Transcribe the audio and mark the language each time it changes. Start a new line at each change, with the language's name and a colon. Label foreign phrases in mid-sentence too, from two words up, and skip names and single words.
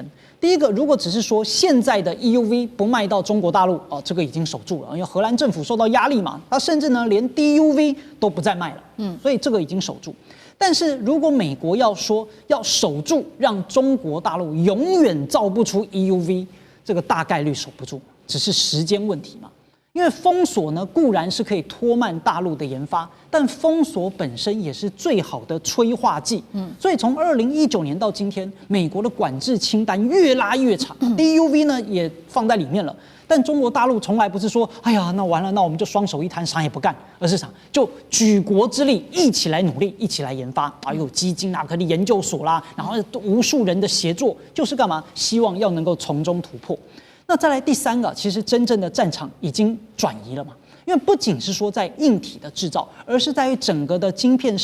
Chinese: 第一個，如果只是說現在的 EUV 不賣到中國大陸，這個已經守住了，因為荷蘭政府受到壓力嘛，它甚至呢連 DUV 都不再賣了，所以這個已經守住。但是如果美國要說要守住，讓中國大陸永遠造不出 EUV，這個大概率守不住，只是時間問題嘛。因為封鎖呢固然是可以拖慢大陸的研發，但封鎖本身也是最好的催化劑。所以從2019年到今天，美國的管制清單越拉越長，DUV 呢也放在裡面了。但中國大陸從來不是說，哎呀，那完了，那我們就双手一攤，啥也不幹，而是啥，就舉國之力一起來努力，一起來研發啊，有基金啦，可能研究所啦，然後無數人的協作，就是幹嘛？希望要能夠從中突破。那再來第三個，其實真正的戰場已經轉移了嘛，因為不僅是說在硬體的制造，而是在於整個的晶片